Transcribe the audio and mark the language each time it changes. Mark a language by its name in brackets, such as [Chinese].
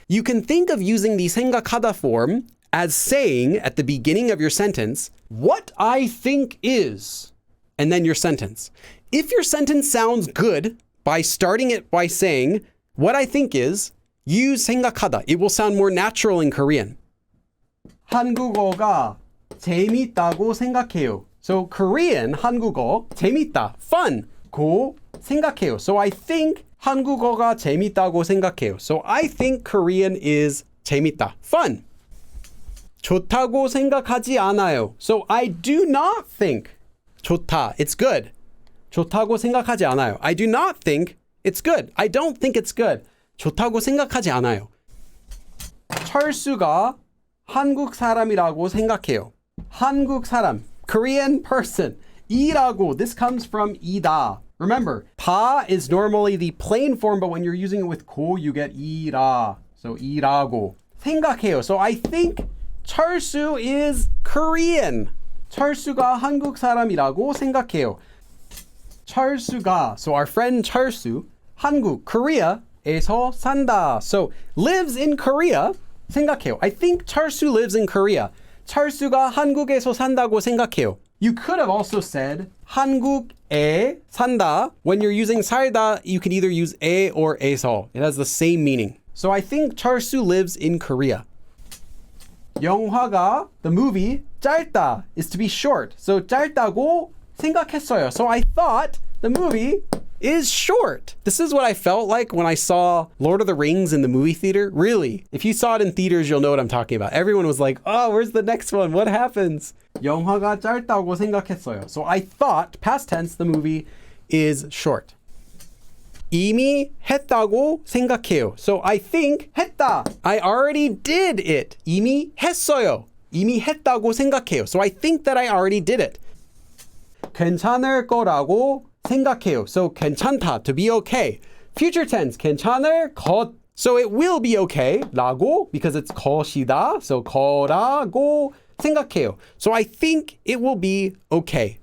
[English] You can think of using the 생각하다 form as saying at the beginning of your sentence, what I think is, and then your sentence. If your sentence sounds good by starting it by saying, what I think is, use 생각하다. It will sound more natural in Korean. [Korean] 한국어가 재밌다고 생각해요. [English] So Korean, [Korean] 한국어, 재밌다, fun, 고 생각해요. [English] So I think [Korean] 한국어가 재밌다고 생각해요. [English] So I think Korean is [Korean] 재밌다, [English] fun. [Korean] 좋다고 생각하지 않아요. [English] So I do not think [Korean] 좋다, [English] it's good. [Korean] 좋다고 생각하지 않아요. [English] I do not think it's good. I don't think it's good. [Korean] 좋다고 생각하지 않아요. 철수가 한국 사람이라고 생각해요. 한국 사람, [English] Korean person. 이라고, this comes from 이다. Remember, 다 is normally the plain form, but when you're using it with 고, you get 이라. [Korean] So 이라고. 생각해요. [English] So I think 철수 is Korean. [Korean] 철수가 한국 사람이라고 생각해요. 철수가, [English] so our friend [Korean] 철수, 한국, Korea에서 산다. [English] So lives in Korea, [Korean] 생각해요. [English] I think 철수 lives in Korea. [Korean] 철수가 한국에서 산다고 생각해요. [English] You could have also said [Korean] 한국에 산다. [English] When you're using 살다, you can either use 에 or 에서. It has the same meaning. So I think 철수 lives in Korea. [Korean] 영화가, [English] the movie, [Korean] 짧다 [English] is to be short. [Korean] So 짧다고 생각했어요. [English] So I thought the movie is short. This is what I felt like when I saw Lord of the Rings in the movie theater. Really. If you saw it in theaters, you'll know what I'm talking about. Everyone was like, oh, where's the next one? What happens? [Korean] 영화가 짧다고 생각했어요. [English] So I thought, past tense, the movie is short. [Korean] 이미 했다고 생각해요. [English] So I think 했다. I already did it. [Korean] 이미 했어요. 이미 했다고 생각해요. [English] So I think that I already did it. [Korean] 괜찮을 거라고 생각해요. [English] So 괜찮다, to be okay. Future tense, [Korean] 괜찮을 것. [English] So it will be okay. 라고, because it's 것이다. [Korean] So 거라고 생각해요. [English] So I think it will be okay.